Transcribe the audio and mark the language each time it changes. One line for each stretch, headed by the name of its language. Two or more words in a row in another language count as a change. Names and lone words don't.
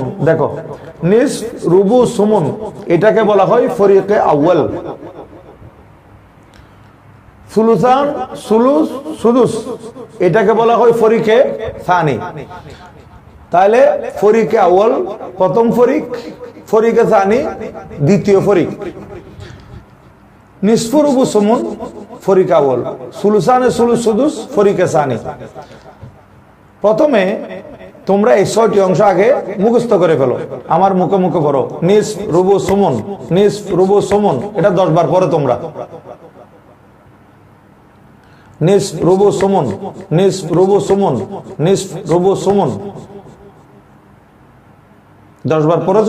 Bangla: দেখো,
Arabic: نصف، ربع، ثمن,
Bangla: এটাকে বলা হয়
Arabic: فريق أول. ثلثان، ثلث، سدس,
Bangla: এটাকে বলা হয়
Arabic: فريق ثاني.
Bangla: তাহলে
Arabic: فريق أول
Bangla: প্রথম ফরিক,
Arabic: فريق ثاني
Bangla: দ্বিতীয় ফরিক।
Arabic: نصف، ربع، ثمن فريق أول، ثلثان، ثلث، سدس فريق ثاني.
Bangla: প্রথমে তোমরা এই 6টি অংশ আগে মুখস্থ করে ফেলো, আমার মুখে মুখে পড়ো।
Arabic: نصف، ربع، ثمن، نصف، ربع، ثمن,
Bangla: এটা 10 বার পড়ো তোমরা।
Arabic: نصف، ربع، ثمن، نصف، ربع، ثمن، نصف، ربع، ثمن
Bangla: 10 বার পড়েছ।